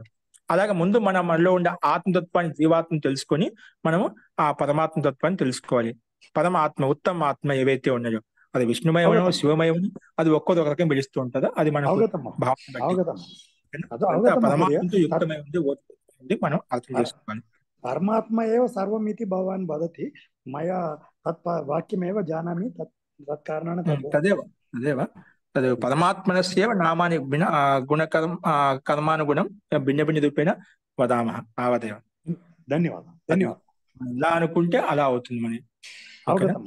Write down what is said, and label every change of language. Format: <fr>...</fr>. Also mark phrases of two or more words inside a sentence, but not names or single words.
<te>అలాగే ముందు మనలో ఉండే ఆత్మతత్వాన్ని, జీవాత్మను తెలుసుకొని మనము ఆ పరమాత్మ తత్వాన్ని తెలుసుకోవాలి. పరమాత్మ, ఉత్తమ ఆత్మ ఏవైతే ఉన్నాయో అది విష్ణుమయమనో</te> <sa>అవగతమ్మ</sa> <te>శివమయమని అది ఒక్కొక్క రకం పిలుస్తూ ఉంటుందో అది మనకు</te> <sa>అవగతమ్మ</sa> <te>భావన బట్టి.</te> <sa>అవగతమ్మ</sa> <te>అదంతా</te> <sa>అవగతం మహోదయ.</sa> <te>పరమాత్మతో యుక్తమై ఉంది, ఓతమై మనం అర్థం చేసుకోవాలి.</te> <sa>పరమాత్మ ఏవ సర్వమితి భవాన్ వదతి మయా వాక్యమేవ జానామి తత్కారణాన తదేవ తదేవ తదేవ పరమాత్మనస్యేవ నామాని గుణకర్మ కర్మానుగుణం భిన్న భిన్న రూపేణ వదామః తావదేవ. ధన్యవాదం ధన్యవాదం.</sa> <te>ఇలా అనుకుంటే అలా అవుతుంది మనకి.</te> <sa>అవగతమ్మ</sa>